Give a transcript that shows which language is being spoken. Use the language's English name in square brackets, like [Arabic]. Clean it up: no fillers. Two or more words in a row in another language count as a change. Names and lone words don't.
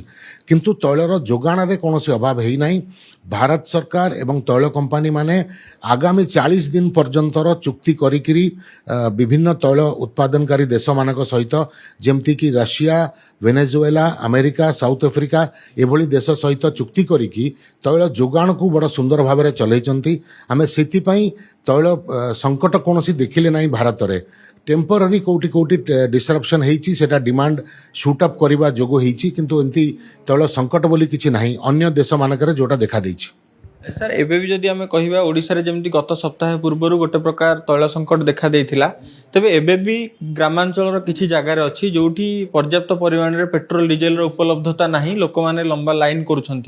[Odia] କିନ୍ତୁ ତୈଳର ଯୋଗାଣରେ କୌଣସି ଅଭାବ ହେଇନାହିଁ। ଭାରତ ସରକାର ଏବଂ ତୈଳ କମ୍ପାନୀ ମାନେ ଆଗାମୀ 40 ଦିନ ପର୍ଯ୍ୟନ୍ତର ଚୁକ୍ତି କରିକିରି ବିଭିନ୍ନ ତୈଳ ଉତ୍ପାଦନକାରୀ ଦେଶମାନଙ୍କ ସହିତ ଯେମିତିକି ରଷିଆ, ଭେନେଜୁଏଲା, ଆମେରିକା, ସାଉଥ ଆଫ୍ରିକା ଏଭଳି ଦେଶ ସହିତ ଚୁକ୍ତି କରିକି ତୈଳ ଯୋଗାଣକୁ ବଡ଼ ସୁନ୍ଦର ଭାବରେ ଚଲେଇଛନ୍ତି। ଆମେ ସେଥିପାଇଁ ତୈଳ ସଙ୍କଟ କୌଣସି ଦେଖିଲେ ନାହିଁ ଭାରତରେ। टेम्पररी कोटी कोटी डिसरप्शन ହେଇଛି, ସେଟା [English] demand shoot up [Odia] କରିବା ଯୋଗ ହେଇଛି, କିନ୍ତୁ ଏମିତି ତୈଳ ସଂକଟ ବୋଲି କିଛି ନାହିଁ ଅନ୍ୟ ଦେଶମାନଙ୍କରେ ଯୋଉଟା ଦେଖା ଦେଇଛି। ସାର୍ ଏବେ ବି ଯଦି ଆମେ କହିବା ଓଡ଼ିଶାରେ ଯେମିତି ଗତ ସପ୍ତାହ ପୂର୍ବରୁ ଗୋଟେ ପ୍ରକାର ତୈଳ ସଂକଟ ଦେଖା ଦେଇଥିଲା, ତେବେ ଏବେ ବି ଗ୍ରାମାଞ୍ଚଳର କିଛି ଜାଗାରେ ଅଛି ଯୋଉଠି ପର୍ଯ୍ୟାପ୍ତ ପରିମାଣରେ ପେଟ୍ରୋଲ ଡିଜେଲର ଉପଲବ୍ଧତା ନାହିଁ, ଲୋକମାନେ ଲମ୍ବା ଲାଇନ୍ କରୁଛନ୍ତି।